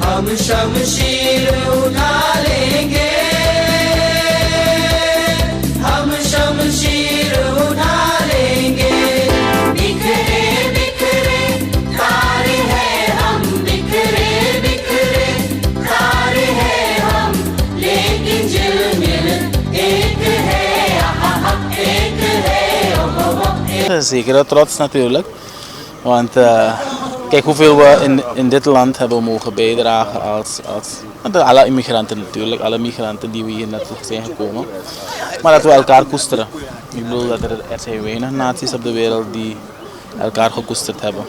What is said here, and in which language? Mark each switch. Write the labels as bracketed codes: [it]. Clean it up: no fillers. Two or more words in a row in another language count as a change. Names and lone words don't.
[hi] शमशीर उठा लेंगे हम शमशीर उठा लेंगे बिखरे बिखरे तारे हैं हम बिखरे बिखरे तारे हैं हम लेकिन झिलमिल एक है एक है [nl] Zeker trots natuurlijk, want kijk hoeveel we in dit land hebben mogen bijdragen als alle immigranten natuurlijk, alle migranten die we hier naartoe zijn gekomen. Maar dat we elkaar koesteren. Ik bedoel dat er zijn weinig naties op de wereld die elkaar gekoesterd hebben.